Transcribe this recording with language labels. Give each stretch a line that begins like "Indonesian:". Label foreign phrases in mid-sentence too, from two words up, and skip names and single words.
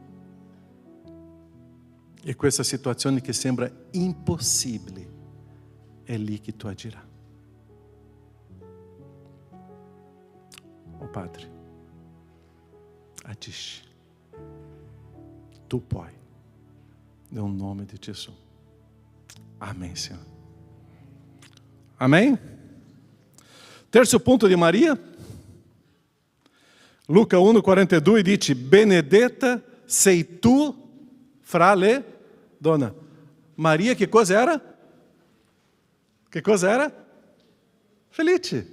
Italian: E questa situazione che sembra impossibile è lì che tu agirai. Oh Padre, agisci. Tu puoi. Nel nome di Gesù.
Portuguese: Amém, Senhor. Amém?
Italian: Terzo punto di Maria. Luca 1,42 dice: Benedetta sei tu fra le donne. Maria che cosa era? Che cosa era? Felice.